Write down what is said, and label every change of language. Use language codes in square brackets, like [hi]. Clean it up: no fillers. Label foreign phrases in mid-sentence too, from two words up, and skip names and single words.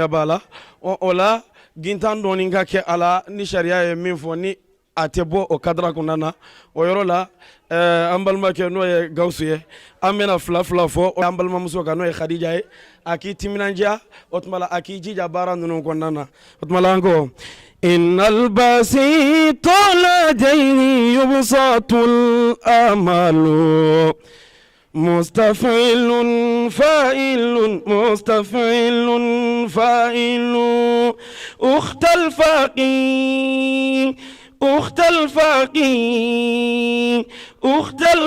[bm] b'a la o la gintan dɔɔni ka kɛ a la ni sariya ye min fɔ ni a tɛ bɔ o kadira kɔnɔna na o yɔrɔ la an balimakɛ n'o ye Gawusu ye an bɛna fila fɔ an balimamuso kan n'o ye Khadija ye a k'i timinandiya o tuma la a k'i jija baara ninnu kɔnɔna na o tuma la an ko [ar] إن الباسط لديه يبسط الأمل مستفعل فاعل مستفعل فاعل أخت الفقيه أخت الفقيه أخت